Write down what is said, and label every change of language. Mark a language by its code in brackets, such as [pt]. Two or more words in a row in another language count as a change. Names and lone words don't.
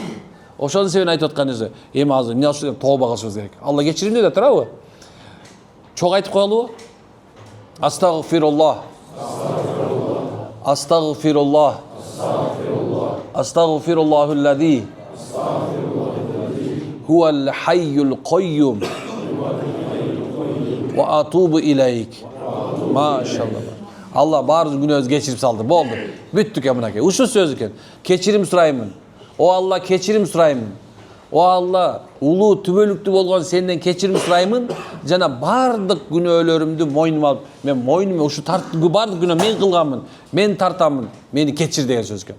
[ky] Ошонун себебин айтып аткан нерсе, эми азыр эмне кылышыбыз керек? Тооба кылышыбыз керек. Алла кечиримдүү да турабы? Чоң айтып коелубу? Астагфируллах. Астагфируллах. [ar] أستغفر الله الذي هو الحي القيوم وأتوب إليك. [ky] Машалла. Алла баардык күнөөбүздү кечирип салды. Болду. Бүттүк эми мынакей. Ушул сөз экен. Кечирим сураймын. О Алла, кечирим сураймын. О Алла, улуу түбөлүктүү болгон сенден кечирим сураймын. Жана баардык күнөөлөрүмдү мойнума алып, мен мойнума ушу баардык күнөө мен кылганмын, мен тартамын, мени кечир деген сөз экен.